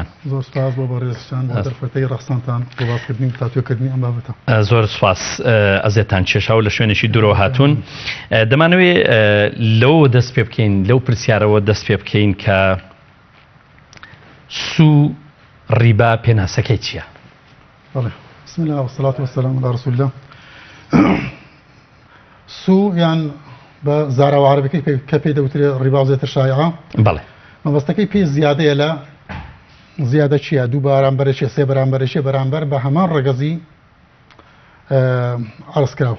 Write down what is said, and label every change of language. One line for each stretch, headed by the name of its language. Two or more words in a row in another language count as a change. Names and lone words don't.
Central Kurdish: زۆر سپاس بۆ بەڕێزشان بۆ دەرفەتەی ڕەخسانتان بۆ باسکردنی تاتوێکردنی ئەم بابەتە. زۆر سپاس ئەزێتان کێشاو لە شوێنێکی دوورەوە هاتوون. دەمانەوێت لەوە دەست پێ بکەین لەو پرسیارەوە دەست پێ بکەین کە سوو ڕیبا پێناسەکەی چییە؟
Arabic: بەڵێ بسم الله والصلاة والسلام على رسول الله.
Central Kurdish: سوو یان بە زاراوە عەرەبیەکەی کە پێی دەوترێت ڕیبا زێتر شایعە. بەڵێ مەبەستەکەی پێی زیادەیە لە زیادە چییە؟ دوو بەرامبەرێکی سێ بەرامبەرێکی بەرامبەر بە هەمان ڕێگەزی عەرزکراوە.